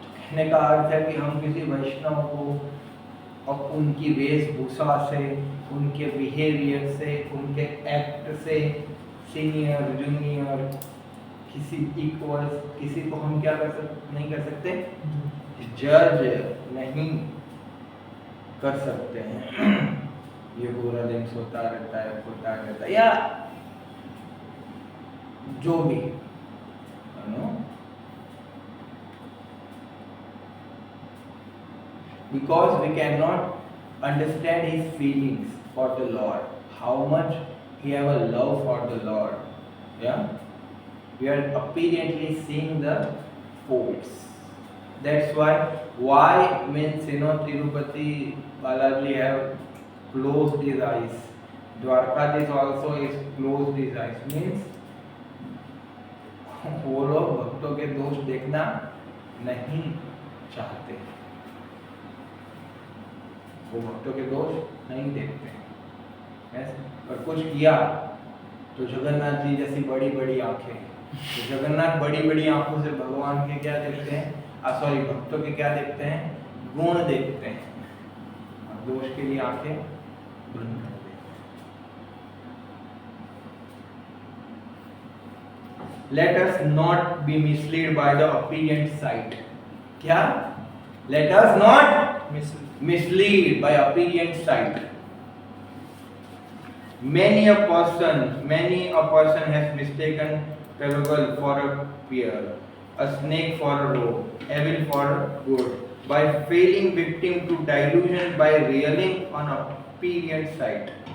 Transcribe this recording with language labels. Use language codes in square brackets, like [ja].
[hi] कहने का अर्थ है कि हम किसी वैष्णव को अब उनकी वेशभूषा से, उनके बिहेवियर से, उनके एक्ट से, सीनियर जूनियर, किसी इक्वल, किसी को हम क्या नहीं कर सकते, जज नहीं कर सकते हैं। ये पूरा दिन सोता रहता है, खोता रहता है, या जो भी, [en] because we cannot understand his feelings for the Lord, how much he have a love for the Lord. Yeah, we are apparently seeing the faults. That's why means Tirupati Balaji have closed his eyes. Dwarkadis also is closed his eyes. [hi] Means वो लोग भक्तों के दोष देखना नहीं चाहते, वो भक्तों के दोष नहीं देखते हैं। और कुछ किया तो जगन्नाथ जी जैसी बड़ी बड़ी आंखें, तो जगन्नाथ बड़ी बड़ी आंखों से भगवान के क्या देखते हैं, सॉरी भक्तों के क्या देखते हैं, गुण देखते हैं, और दोष के लिए आंखें बंद कर देते हैं। [en] Let us not be misled by the apparent sight. [hi] क्या? [en] Let us not mislead by apparent sight. Many a person has mistaken parable for a pear, a snake for a rope, evil for a good, by falling victim to delusion by railing on apparent sight.